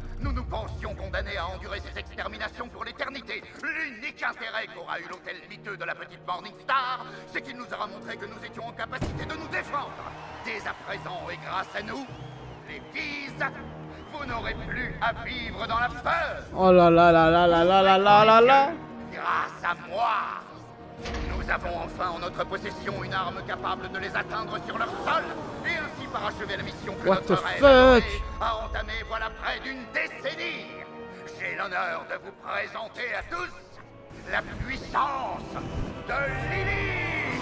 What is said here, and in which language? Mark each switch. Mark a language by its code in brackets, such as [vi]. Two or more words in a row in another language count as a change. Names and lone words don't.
[fr] Nous nous pensions condamnés à endurer ces exterminations pour l'éternité. L'unique intérêt qu'aura eu l'hôtel miteux de la petite Morning Star, c'est qu'il nous aura montré que nous étions en capacité de nous défendre. Dès à présent et grâce à nous, les fils, vous n'aurez plus à vivre dans la peur. Oh là là là là là là là là là là. Grâce à moi, nous avons enfin en notre possession une arme capable de les atteindre sur leur sol et ainsi parachever la mission que [en] What [fr] notre [en] the [fr] reine [en] fuck [fr] adorée a entamée voilà près d'une décennie. J'ai l'honneur de vous présenter à tous la puissance de Lilith.